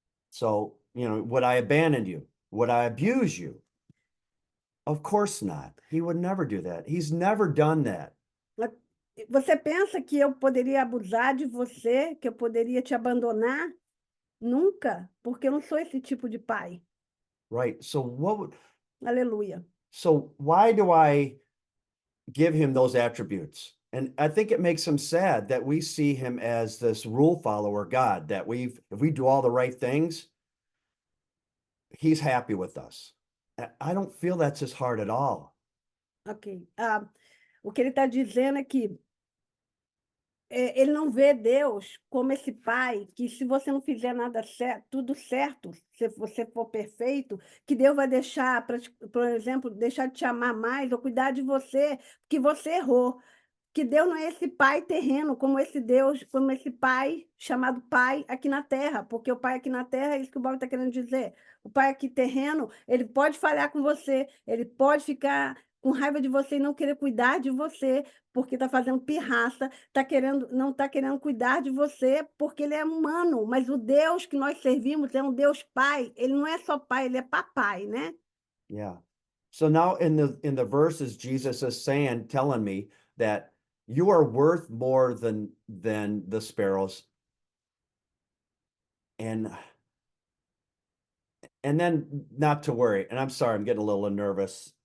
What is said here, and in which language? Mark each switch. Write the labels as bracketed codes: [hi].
[en] So, would I abandon you? Would I abuse you? Of course not. He would never do that. He's never done that. [pt] Você pensa que eu poderia abusar de você, que eu poderia te abandonar? Nunca, porque eu não sou esse tipo de pai. [en] Right? So [pt] Aleluia. [en] so why do I give him those attributes? And I think it makes him sad that we see him as this rule follower God, that if we do all the right things, he's happy with us. I don't feel that's his heart at all. Ok. [pt] O que ele está dizendo é que ele não vê Deus como esse pai que, se você não fizer nada certo, tudo certo, se você for perfeito, que Deus vai deixar, por exemplo, deixar de te amar mais ou cuidar de você, porque você errou. Que Deus não é esse pai terreno, como esse Deus, como esse pai chamado pai aqui na terra, porque o pai aqui na terra é isso que o Bob está querendo dizer. O pai aqui terreno, ele pode falhar com você, ele pode ficar com raiva de você e não querer cuidar de você, porque está fazendo pirraça, não está querendo cuidar de você, porque ele é humano, mas o Deus que nós servimos é um Deus pai, ele não é só pai, ele é papai, né? [en] Yeah. So now in the verses, Jesus is telling me that you are worth more than the sparrows. And then not to worry. And I'm sorry, I'm getting a little nervous.